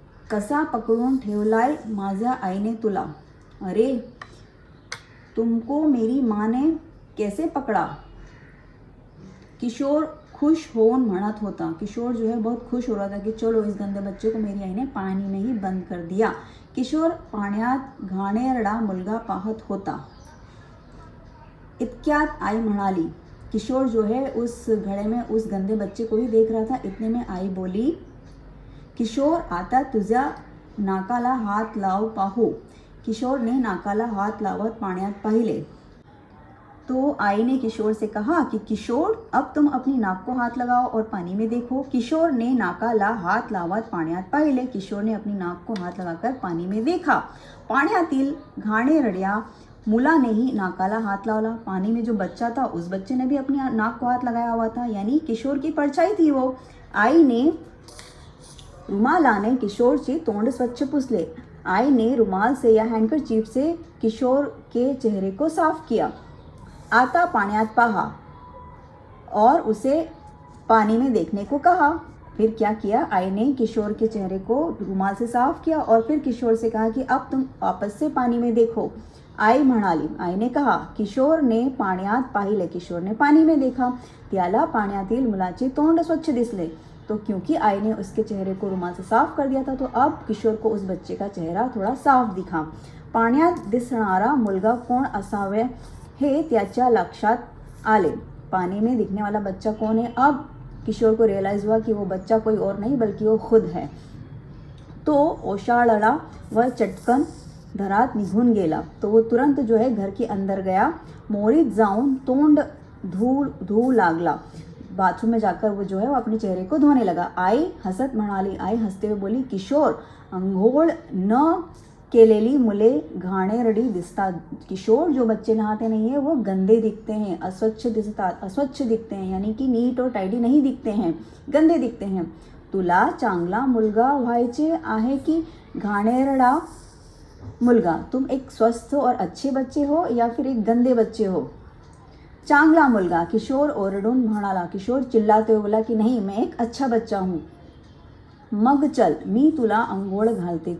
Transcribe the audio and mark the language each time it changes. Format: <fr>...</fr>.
<mr>कसा पकडून ठेवलाय माझ्या आईने तुला?</mr> <hi>अरे, तुमको मेरी माँ ने कैसे पकड़ा?</hi> <mr>किशोर खुश होऊन म्हणत होता.</mr> <hi>किशोर जो है बहुत खुश हो रहा था कि चलो इस गंदे बच्चे को मेरी आई ने पानी में ही बंद कर दिया.</hi> <mr>किशोर पाण्यात घाणेरडा मुलगा पाहत होता. इतक्यात आई म्हणाली.</mr> <hi>किशोर जो है उस घड़े में उस गंदे बच्चे को ही देख रहा था. इतने में आई बोली,</hi> <mr>किशोर आता तुझ्या नाकाला हात लाव पाहू. किशोरने नाकाला हात लावत पाण्यात पाहिले.</mr> <hi>तो आई ने किशोर से कहा कि किशोर, अब तुम अपनी नाक को हाथ लगाओ और पानी में देखो.</hi> <mr>किशोर ने नाकाला हात लावत पाण्यात पाहिले.</mr> <hi>किशोर ने अपनी नाक को हाथ लगाकर पानी में देखा.</hi> <mr>पाण्यातील घाणेरड्या मुलानेही नाकाला हाथ लावला.</mr> <hi>पानी में जो बच्चा था उस बच्चे ने भी अपनी नाक को हाथ लगाया हुआ था, यानी किशोर की परछाई थी वो.</hi> <mr>आई ने रुमालाने किशोरचे तोंड स्वच्छ पुसले.</mr> <hi>आई ने रुमाल से या हैंडकरचीफ से किशोर के चेहरे को साफ किया.</hi> <mr>आता पाण्यात पहा</mr> <hi>और उसे पानी में देखने को कहा. फिर क्या किया? आई ने किशोर के चेहरे को रुमाल से साफ किया और फिर किशोर से कहा कि अब तुम वापस से पानी में देखो.</hi> <mr>आई म्हणाली.</mr> <hi>आई ने कहा.</hi> <mr>किशोरने पाण्यात पाहिले.</mr> <hi>किशोर ने पानी में देखा.</hi> <mr>त्याला पाण्यातील मुलाचे तोंड स्वच्छ दिसले.</mr> <hi>तो क्योंकि आई ने उसके चेहरे को रुमाल से साफ कर दिया था, तो अब किशोर को उस बच्चे का चेहरा थोड़ा साफ दिखा.</hi> <mr>पाण्यात दिसणारा मुलगा कोण असावे हे त्याच्या लक्षात आले.</mr> <hi>पानी में दिखने वाला बच्चा कौन है? अब किशोर को रियलाइज हुआ कि वो बच्चा कोई और नहीं बल्कि वो खुद है.</hi> <mr>तो ओशाळला व चटकन घरात निघून गेला.</mr> <hi>तो वो तुरंत जो है घर के अंदर गया.</hi> <mr>मोरीत जाऊन तोंड धुवू लागला.</mr> <hi>बाथरूम में जाकर वो जो है वो अपने चेहरे को धोने लगा. आई हसत म्हणाली. आई हसते हुए बोली,</hi> <mr>किशोर, अंघोळ न केलेली मुले घाणेरडी दिसतात.</mr> <hi>किशोर, जो बच्चे नहाते नहीं है वो गंदे दिखते हैं,</hi> <mr>अस्वच्छ दिसतात,</mr> <hi>अस्वच्छ दिखते हैं, यानी कि नीट और टाइडी नहीं दिखते हैं, गंदे दिखते हैं.</hi> <mr>तुला चांगला मुलगा व्हायचे आहे की घाणेरडा मुलगा?</mr> <hi>तुम एक स्वस्थ और अच्छे बच्चे हो या फिर एक गंदे बच्चे हो?</hi> <mr>चांगला मुलगा, किशोर ओरडून म्हणाला.</mr> <hi>किशोर चिल्लाते हुए बोला कि नहीं, मैं एक अच्छा बच्चा हूँ.</hi> <mr>मग चल, मी तुला अंघोळ घालते.</mr>